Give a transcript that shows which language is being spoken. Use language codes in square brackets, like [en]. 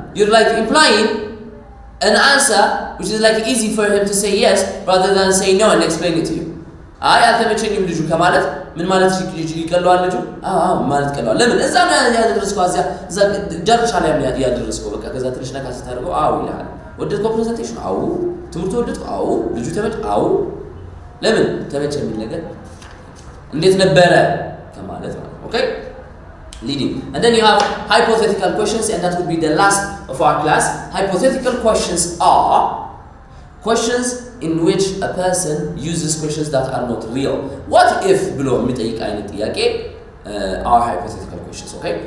[en] You're like implying an answer which is like easy for him to say yes rather than say no and explain it to you. [am] አይ አልተመቸኝም ልጁ ከማለት ምን ማለት ይቀለዋል ልጁ? ማለት ቀለዋል። ለምን እዛ ነው ያደረስከው? እዛ ጀርሻ ላይ ያደረስከው በቃ ከዛ ትንሽ ነካ ስታደርገው ይላል። ወደድከው ፕሬዘንቴሽን? ትምህርቱ ወደድከው? ልጁ ተመቸ? ለምን ተመቸ የሚል ነገር እንዴት ነበረ ከማለት ነው። Okay? [en] Leading. And then you have hypothetical questions, and that would be the last of our class. Hypothetical questions are questions in which a person uses questions that are not real. What if [am] ብሎ የሚጠይቅ አይነት ጥያቄ [en] are hypothetical questions. Okay?